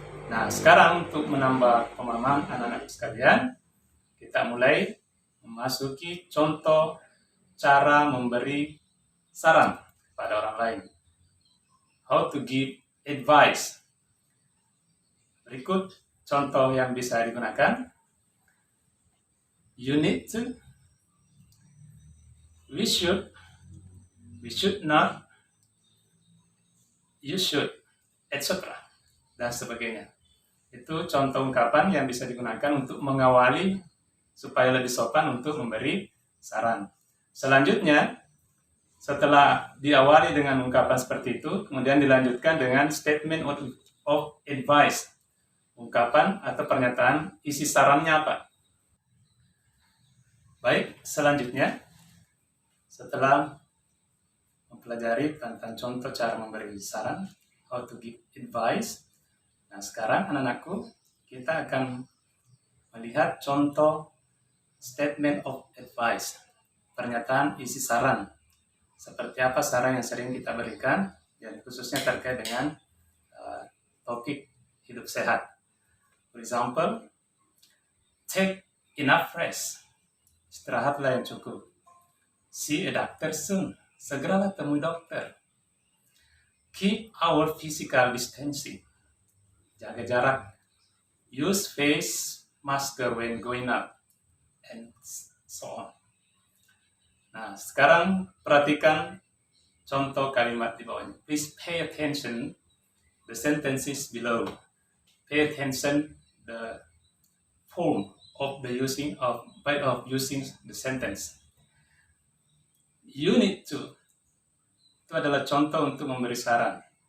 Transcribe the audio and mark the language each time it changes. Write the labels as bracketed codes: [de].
[id] Nah, sekarang untuk menambah pemahaman anak-anak sekalian, kita mulai memasuki contoh cara memberi saran kepada orang lain. [en] How to give advice. [id] Berikut contoh yang bisa digunakan. [en] You need to we should, we should not, you should, etc. [id] dan sebagainya. Itu contoh ungkapan yang bisa digunakan untuk mengawali supaya lebih sopan untuk memberi saran. Selanjutnya, setelah diawali dengan ungkapan seperti itu, kemudian dilanjutkan dengan [en] statement of advice. [id] Ungkapan atau pernyataan isi sarannya apa? Baik, selanjutnya, setelah mempelajari tentang contoh cara memberi saran, [en] how to give advice. [id] Nah, sekarang anak-anakku, kita akan melihat contoh [en] statement of advice, [id] pernyataan isi saran. Seperti apa saran yang sering kita berikan, dan khususnya terkait dengan topik hidup sehat. [en] For example, take enough rest. [id] Istirahatlah yang cukup. [en] See a doctor soon. [id] Segeralah temui dokter. [en] Keep our physical distancing. [id] Jaga jarak. [en] Use face mask when going out. And so on. [id] Nah, sekarang perhatikan contoh kalimat di bawahnya. [en] Please pay attention the sentences below. Pay attention the form of the using the sentence. You need to. [id] Itu adalah contoh untuk memberi saran.